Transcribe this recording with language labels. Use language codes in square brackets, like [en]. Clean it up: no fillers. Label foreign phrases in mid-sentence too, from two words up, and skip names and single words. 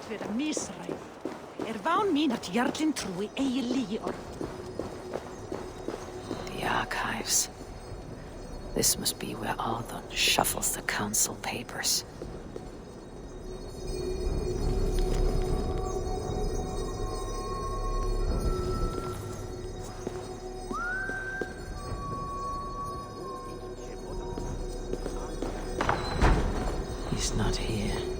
[is] misræf. Ván mín at jarlinn trúi eigi lygi orð. [en] The archives. This must be where Arthur shuffles the council papers. He's not here.